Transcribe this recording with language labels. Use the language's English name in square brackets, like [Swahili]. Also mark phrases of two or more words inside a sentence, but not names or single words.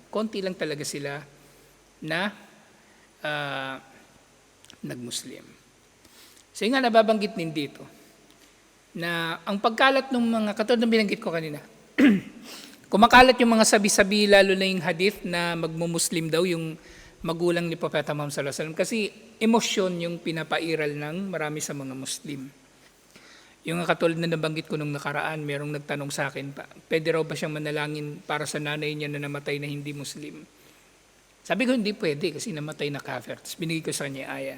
[Filipino] Konti lang talaga sila na nagmuslim. So yung nga nababanggit din dito, na ang pagkalat ng mga, katulad ng binanggit ko kanina, kumakalat yung mga sabi-sabi, lalo na yung hadith na magmumuslim daw yung magulang ni Propeta Muhammad [Arabic] صلى الله عليه وسلم, [Filipino] kasi emosyon yung pinapairal ng marami sa mga Muslim. Yung katulad na nabanggit ko nung nakaraan, merong nagtanong sa akin, pwede raw ba siyang manalangin para sa nanay niya na namatay na hindi Muslim? Sabi ko, hindi pwede kasi namatay na kafir. Tapos binigay ko sa kanya aya.